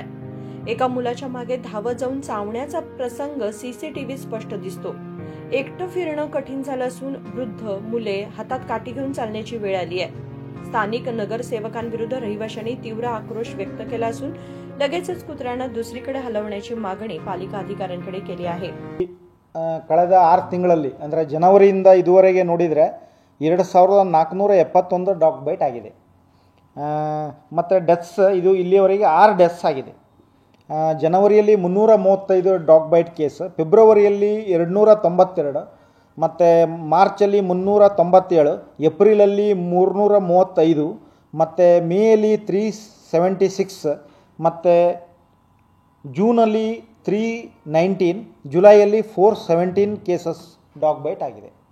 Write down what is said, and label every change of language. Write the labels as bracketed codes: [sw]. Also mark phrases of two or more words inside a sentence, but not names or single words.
[mr] एका मुलाच्या मागे धावत जाऊन चावण्याचा प्रसंग सीसीटीव्हीत स्पष्ट दिसतो। एकटं फिरणं कठीण झालं असून वृद्ध मुले हातात काठी घेऊन चालण्याची वेळ आली आहे। स्थानिक नगरसेवकांविरुद्ध रहिवाशांनी तीव्र आक्रोश व्यक्त केला असून लगेचच कुत्र्यांना दुसरीकडे हलवण्याची मागणी पालिका अधिकाऱ्यांकडे केली आहे। [kn] ಕಳೆದ 6 ತಿಂಗಳಲ್ಲಿ ಅಂದರೆ ಜನವರಿಯಿಂದ ಇದುವರೆಗೆ ನೋಡಿದರೆ 2471 [en] dog bite [kn] ಆಗಿದೆ ಮತ್ತು ಡೆತ್ಸ್ ಇದು ಇಲ್ಲಿಯವರೆಗೆ 6 ಡೆತ್ಸ್ ಆಗಿದೆ। ಜನವರಿಯಲ್ಲಿ 335 [en] dog bite case, [kn] ಫೆಬ್ರವರಿಯಲ್ಲಿ 292 ಮತ್ತು ಮಾರ್ಚಲ್ಲಿ 397, ಏಪ್ರಿಲಲ್ಲಿ 335 ಮತ್ತು ಮೇಯಲ್ಲಿ 376 ಮತ್ತು ಜೂನಲ್ಲಿ 319, ಜುಲೈಯಲ್ಲಿ 417 [en] cases dog bite [kn] ಆಗಿದೆ।